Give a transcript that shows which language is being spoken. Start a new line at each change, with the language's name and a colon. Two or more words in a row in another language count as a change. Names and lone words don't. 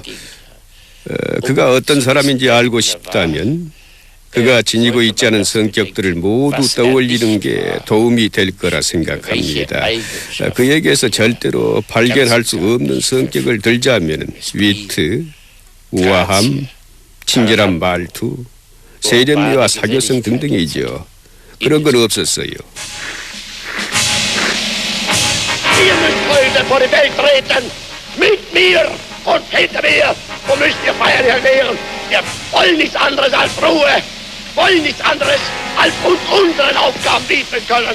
Korean: 그가 어떤 사람인지 알고 싶다면 그가 지니고 있지 않은 성격들을 모두 떠올리는 게 도움이 될 거라 생각합니다. 그에게서 절대로 발견할 수 없는 성격을 들자면 위트, 우아함, 친절한 말투, 세련미와 사교성 등등이죠. 그런 건 없었어요.
German: Ihr müsst heute vor die Welt treten, mit mir und hinter mir, und müsst ihr Feiern erklären. Wir wollen nichts anderes als Ruhe, wollen nichts anderes als uns unseren Aufgaben widmen können.